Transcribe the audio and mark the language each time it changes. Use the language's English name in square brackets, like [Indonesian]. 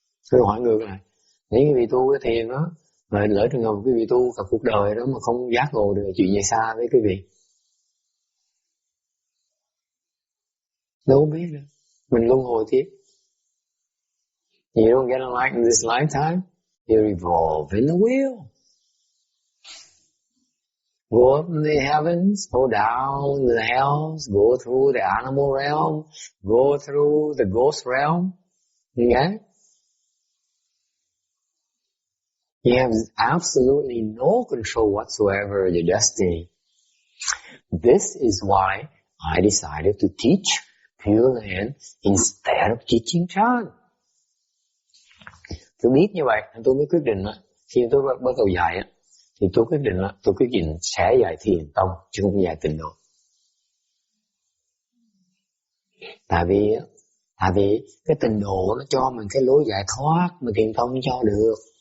[Vietnamese] Tôi hỏi ngược lại, nếu quý vị tu cái thiền đó, mà lỡ trường hợp quý vị tu cả cuộc đời đó mà không giác ngộ được, chuyện gì xa với quý vị? Đâu biết nữa, mình luân hồi tiếp. [English] You don't get enlightened in this lifetime, you revolve in the wheel. Go up in the heavens, go down in the hells, go through the animal realm, go through the ghost realm. Okay? You have absolutely no control whatsoever of your destiny. This is why I decided to teach Pure Land instead of teaching chant. [Vietnamese] Tôi biết như vậy, tôi mới quyết định khi tôi bắt đầu dạy thì tôi quyết định sẽ dạy thiền tông chứ không dạy tịnh độ. Tại vì cái tịnh độ nó cho mình cái lối giải thoát mà thiền tông không cho được.